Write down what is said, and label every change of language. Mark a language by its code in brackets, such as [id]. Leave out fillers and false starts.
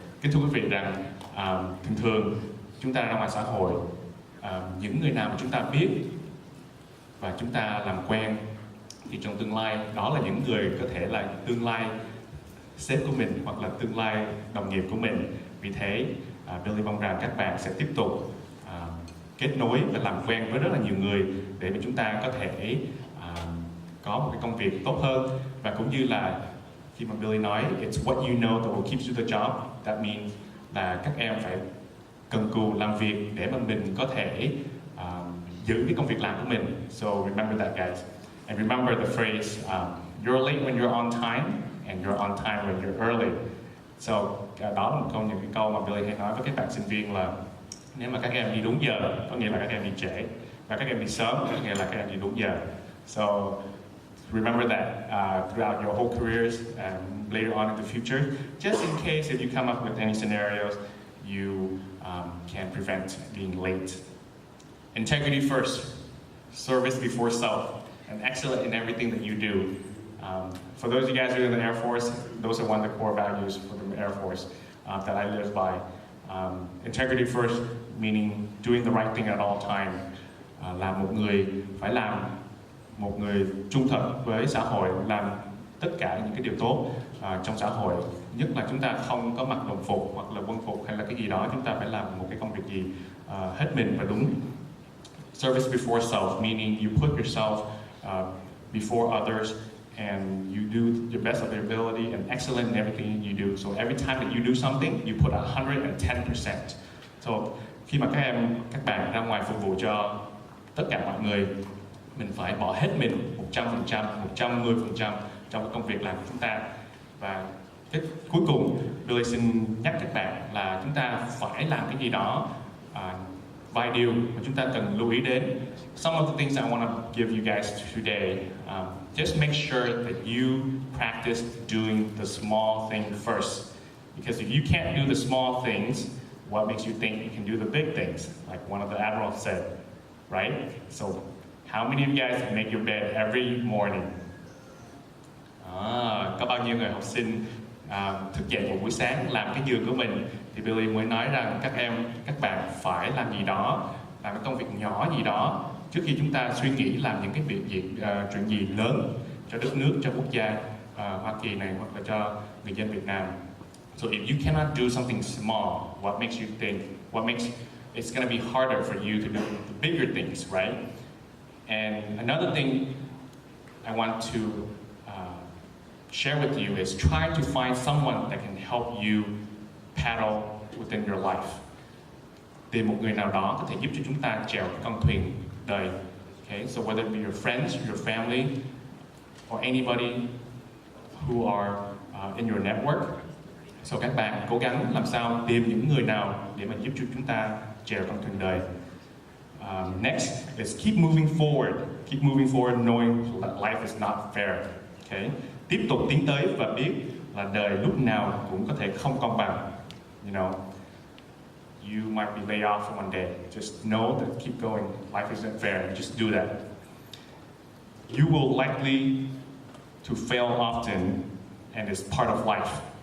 [vi] Kính thưa quý vị rằng thường chúng ta ra ngoài xã hội, những người nào mà chúng ta biết và chúng ta làm quen thì trong tương lai đó là những người có thể là tương lai sếp của mình hoặc là tương lai đồng nghiệp của mình. Vì thế Billy mong rằng các bạn sẽ tiếp tục kết nối và làm quen với rất là nhiều người để mà chúng ta có thể có một cái công việc tốt hơn. Và cũng như là khi mà Billy nói [en] it's what you know that will keep you the job, that means [vi] là các em phải cần cù làm việc để mà mình có thể giữ cái công việc làm của mình. [en] So remember that, guys, and remember the phrase you're late when you're on time and you're on time when you're early. [vi] So đó là những cái câu mà Billy hay nói với các bạn sinh viên là nếu mà các em đi đúng giờ có nghĩa là các em đi trễ, và các em đi sớm có nghĩa là các em đi đúng giờ. [en] So remember that throughout your whole careers and later on in the future, just in case if you come up with any scenarios, you can prevent being late. Integrity first, service before self, and excellent in everything that you do. For those of you guys who are in the Air Force, those are one of the core values for the Air Force that I live by. Integrity first, meaning doing the right thing at all time. [vi] Là một người phải làm một người trung thực với xã hội, làm tất cả những cái điều tốt trong xã hội. Nhất là chúng ta không có mặc đồng phục hoặc là quân phục hay là cái gì đó, chúng ta phải làm một cái công việc gì hết mình và đúng. [en] Service before self, meaning you put yourself before others and you do your best of your ability and excellent in everything you do. So every time that you do something, you put 110%. [vi] So khi mà các bạn ra ngoài phục vụ cho tất cả mọi người, mình phải bỏ hết mình 100%, 110% trong cái công việc làm của chúng ta. Và cái cuối cùng Billy xin nhắc các bạn là chúng ta phải làm cái gì đó, vài điều mà chúng ta cần lưu ý đến. [en] Some of the things I want to give you guys today, just make sure that you practice doing the small thing first. Because if you can't do the small things, what makes you think you can do the big things? Like one of the admirals said, right? So, how many of you guys make your bed every morning? [vi] Có bao nhiêu người học sinh thức dậy một buổi sáng làm cái giường của mình? Thì Billy mới nói rằng các bạn phải làm gì đó, làm cái công việc nhỏ gì đó trước khi chúng ta suy nghĩ làm những cái chuyện gì lớn cho đất nước, cho quốc gia Hoa Kỳ này hoặc là cho người dân Việt Nam. [en] So if you cannot do something small, what makes you think? It's going to be harder for you to do the bigger things, right? And another thing I want to share with you is try to find someone that can help you paddle within your life. [vi] Tìm một người nào đó có thể giúp cho chúng ta chèo con thuyền đời. [en] Okay, so whether it be your friends, your family, or anybody who are in your network. [vi] So các bạn cố gắng làm sao tìm những người nào để mà giúp cho chúng ta chèo con thuyền đời. [en] Next is keep moving forward. Keep moving forward knowing that life is not fair. Okay? [vi] Tiếp tục tiến tới và biết là đời lúc nào cũng có thể không công bằng. [en] You know, you might be laid off one day. Just know that keep going. Life isn't fair. Just do that. You will likely to fail often, and it's part of life.